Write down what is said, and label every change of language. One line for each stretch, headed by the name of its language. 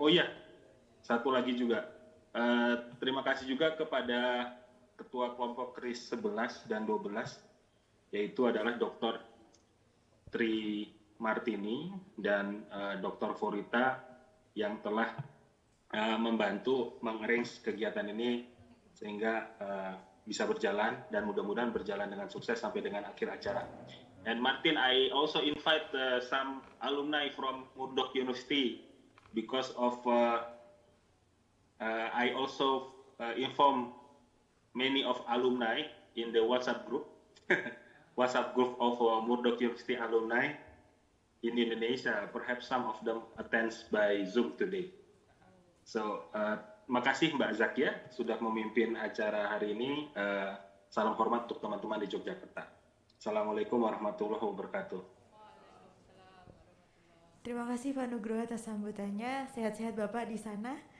Indonesian: Oh ya, satu lagi juga. Terima kasih juga kepada Ketua Kelompok KRIS 11 dan 12, yaitu adalah Dr. Tri Martini dan Dr. Forita yang telah membantu mengarrange kegiatan ini sehingga bisa berjalan dan mudah-mudahan berjalan dengan sukses sampai dengan akhir acara.
English: And Martin, I also invite some alumni from Murdoch University because of I also inform many of alumni in the WhatsApp group, WhatsApp group of Murdoch University alumni in Indonesia. Perhaps some of them attends by Zoom today.
Indonesian: So, makasih Mbak Zakia sudah memimpin acara hari ini. Salam hormat untuk teman-teman di Yogyakarta. Assalamualaikum warahmatullahi wabarakatuh. Terima kasih Pak Nugroho atas sambutannya. Sehat-sehat Bapak di sana.